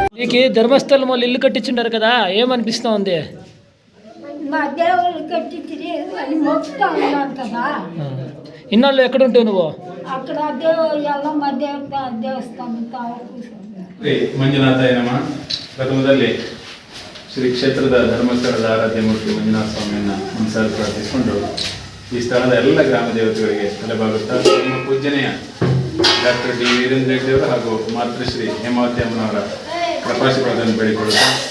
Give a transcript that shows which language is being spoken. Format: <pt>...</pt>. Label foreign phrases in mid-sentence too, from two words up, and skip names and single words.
<te>మీకు ధర్మస్థలం వాళ్ళు ఇల్లు కట్టించుంటారు కదా, ఏమనిపిస్తా ఉంది? మా దేవుళ్ళు కట్టించి అది మొక్కుతా ఉన్నాను కదా. ఇన్నాళ్ళు ఎక్కడ ఉంటావు నువ్వు? అక్కడ ఎల్లమ్మ ದೇವಸ್ಥಾನ</te> <sa>ಮಂಜುನಾಥಾಯ ನಮಃ.</sa> <kn>ಪ್ರಥಮದಲ್ಲಿ ಶ್ರೀ ಕ್ಷೇತ್ರದ ಧರ್ಮಸ್ಥಳದ ಆರಾಧ್ಯ ಮೂರ್ತಿ ಮಂಜುನಾಥ ಸ್ವಾಮಿಯನ್ನು ಮನಸಾರಿ ಪ್ರಾರ್ಥಿಸಿಕೊಂಡು ಈ ಸ್ಥಳದ ಎಲ್ಲ ಗ್ರಾಮ ದೇವತೆಗಳಿಗೆ ತಲೆಬಾಗುತ್ತಾ ನಮ್ಮ ಪೂಜ್ಯನೆಯ ಡಾಕ್ಟರ್ ಡಿ ವೀರೇಂದ್ರ ಹೆಗ್ಡೆಯವರು ಹಾಗೂ ಮಾತೃಶ್ರೀ ಹೇಮಾವತಿ ಅಮ್ಮನವರ ಕೃಪಾಶೀರ್ವಾದವನ್ನು ಬೇಡಿಕೊಳ್ಳುತ್ತಾ</kn>